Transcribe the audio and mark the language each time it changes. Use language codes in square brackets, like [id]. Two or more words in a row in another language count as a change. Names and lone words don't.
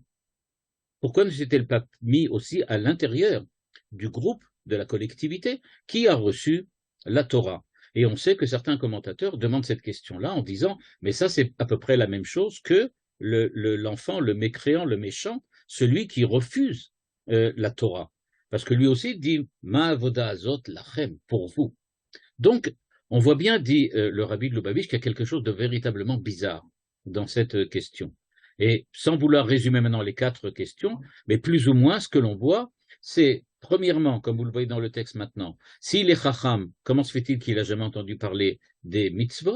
[fr] Pourquoi ne s'est-elle pas mis aussi à l'intérieur du groupe, de la collectivité, qui a reçu la Torah? Et on sait que certains commentateurs demandent cette question-là en disant, mais ça c'est à peu près la même chose que l'enfant, le mécréant, le méchant, celui qui refuse la Torah. Parce que lui aussi dit, [he] מה העבודה הזאת לכם, [fr] pour vous. Donc, on voit bien, dit le rabbi de Lubavitch, qu'il y a quelque chose de véritablement bizarre dans cette question. Et sans vouloir résumer maintenant les 4 questions, mais plus ou moins ce que l'on voit, c'est premièrement, comme vous le voyez dans le texte maintenant, s'il est chacham, comment se fait-il qu'il n'a jamais entendu parler des mitzvot?